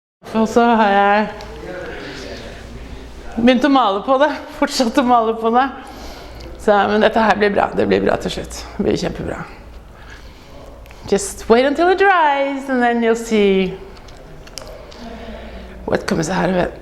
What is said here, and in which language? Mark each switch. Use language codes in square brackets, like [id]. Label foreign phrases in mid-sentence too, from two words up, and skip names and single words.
[no] Og så har jeg begynt å male på det, fortsatt å male på det. Så, men dette her blir bra, det blir bra til slutt. Det blir kjempebra. [en] Just wait until it dries and then you'll see what comes out of it.